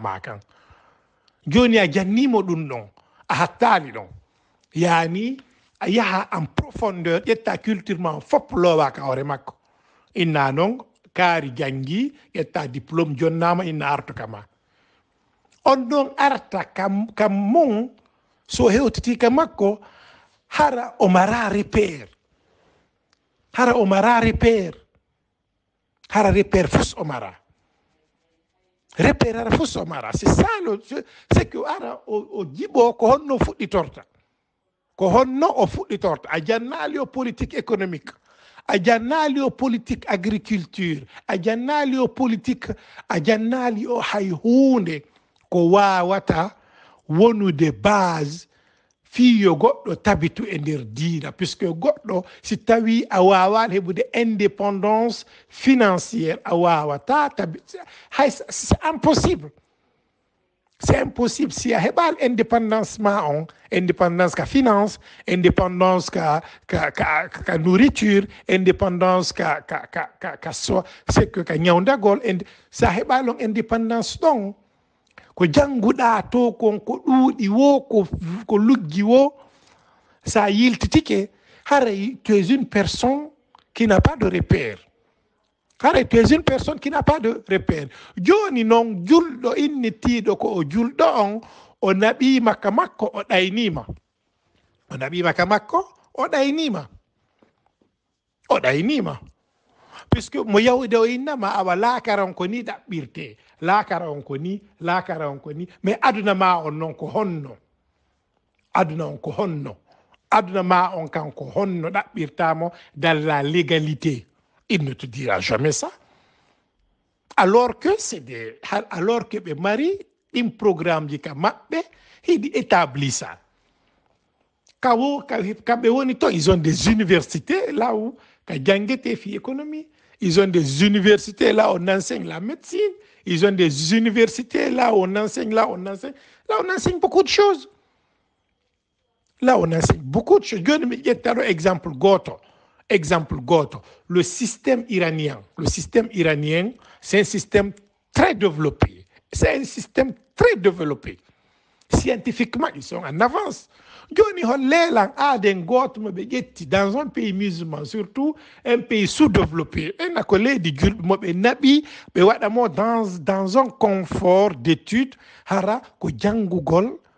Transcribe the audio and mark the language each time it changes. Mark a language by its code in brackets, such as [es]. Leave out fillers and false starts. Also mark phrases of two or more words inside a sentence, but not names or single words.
[ff] ma kan joni a jannimo ɗum ɗon a hattali ɗon yani a yaha [fr] en profondeur [ff] ƴetta culture ma on fop lowa ka hoore makko inna noon kaari jangi ƴetta diplôme jonnama inna artu kama on ɗon arta kam mum so hewtiti ka makko hara o mara repère hara repère fus o mara repère hara fus o mara [fr] c'est ça c'est que [ff] ara o jiɓo ko honno o fuɗɗitorta a jannali o [fr] politique économique [ff] a jannali o [fr] politique agriculture [ff] a jannali o politique a jannali o hay hunde ko wawata wonude base fiyo goɗɗo tabitu e nder diina, puisque goɗɗo si tawi a wawani heɓude [fr] indépendance financiére [ff] a wawata hay [fr] c'est impossible. C'est impossible [ff] si a heɓal indépendance ma on, indépendance ka finance, indépendance ka nourriture, indépendance ka so [fr] c'est que [ff] ka ñawdagol, sa heɓal on indépendance ɗon ko jannguɗa to kon ko ɗuuɗi wo ko luggi wo, sa yiltitike haray [fr] tu es une personne qui n'a pas de repère. Haray tu es une personne qui n'a pas de repère. [ff] Joni noon julɗo innitiiɗo ko o julɗo on, o naɓima ka makko o ɗaynima. O naɓima ka makko o ɗaynima. O ɗaynima. Puisque mo yawde o innama awa laakara on ko ni ɗaɓɓirte, laakara on ko ni, laakara on ko ni, mais aduna ma on noon ko honno. Aduna on ko honno. Aduna ma on kan ko honno ɗaɓɓirtamo [fr] dans la légalité. Il ne te dira jamais ça. Alors que [ff] ɓe mari ɗin programme ji ka maɓɓe hiɗi [fr] établi ça. [ff] Kamɓe woni to, [fr] ils ont des universités là où [ff] ka jangete fi [fr] économie. Ils ont des universités là où on enseigne la médecine. Ils ont des universités là où on enseigne, là on enseigne beaucoup de choses. Là on enseigne beaucoup de choses. [ff] Joni mi ƴettano exemple goto. [fr] Le système iranien. Le système iranien, c'est un système très développé. C'est un système très développé. Scientifiquement, ils sont en avance. [ff] Joni ho lelan aaden goto mo ɓe ƴetti [fr] dans un pays musulman, surtout un pays sous-développé, [ff] ena ko leydi julɓe mo ɓe naɓi ɓe waɗamo [fr] dans un confort d'étude [ff] hara ko janngugol,